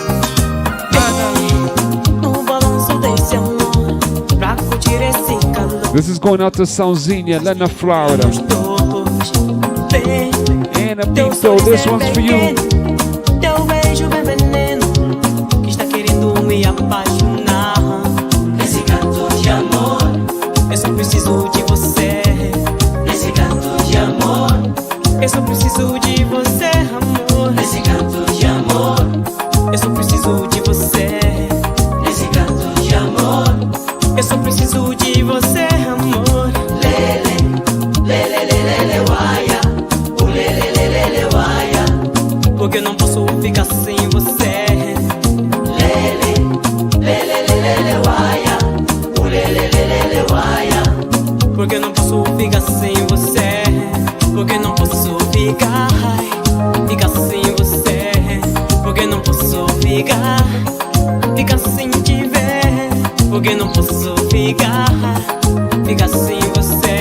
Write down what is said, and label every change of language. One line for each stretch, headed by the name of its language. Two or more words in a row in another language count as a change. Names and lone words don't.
English: This is going out to Soundzinha, Lena, Florida. And a Pinto, this one's for you.
Portuguese: Teu beijo bem veneno que está querendo me apaixonar. Nesse canto de amor, eu só preciso de você. Nesse canto de amor, eu só preciso de você, amor. Nesse canto de amor, eu só preciso de você. Nesse canto de amor, eu só preciso de você, amor. Lele, lele, lele, lele, uaia. O lele, lele, lele, uaia. Porque eu não posso ficar sem você. Lele, lele, lele, lele, uaia. O lele, lele, lele, uaia. Porque eu não posso ficar sem você. Porque eu não posso ficar sem você. Porque eu não posso ficar sem te ver. Porque eu não posso ficar sem você.